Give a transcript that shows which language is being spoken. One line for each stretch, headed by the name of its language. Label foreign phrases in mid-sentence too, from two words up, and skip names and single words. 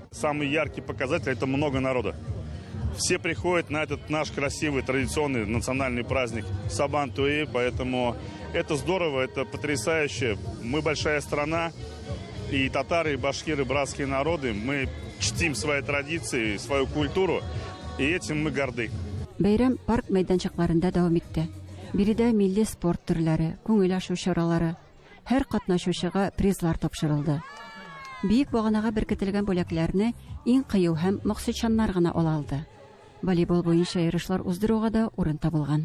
Russian: Самый яркий показатель – это много народа. Все приходят на этот наш красивый, традиционный национальный праздник Сабан туе, поэтому это здорово, это потрясающе. Мы большая страна, и татары, и башкиры, братские народы. Мы чтим свои традиции, свою культуру, и этим мы горды.
Tatar: Бәйрәм парк мәйданчыкларында дәвам итте. Биредә милли спорт төрләре, күңел ачу чаралары, һәр катнашучыга призлар тапшырылды. Биек баганага беркетелгән бүләкләрне иң кыю һәм максатчаннар гына ала алды. Волейбол буенча ярышлар уздыруга да урын табылган.